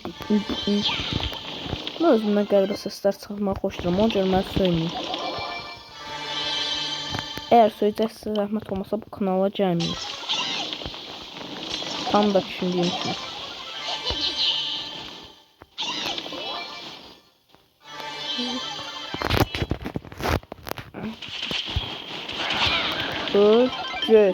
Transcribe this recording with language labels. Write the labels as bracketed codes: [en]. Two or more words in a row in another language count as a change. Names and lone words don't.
[az] Özümdən qəribə səslər çıxarmaq xoşlayıram. Onu görə mən söyləyeyim. [tr] Eğer söyleyecekse zahmet olmasa bu kanala gelmeyin. Tam da düşündüğüm için. Öl, göt.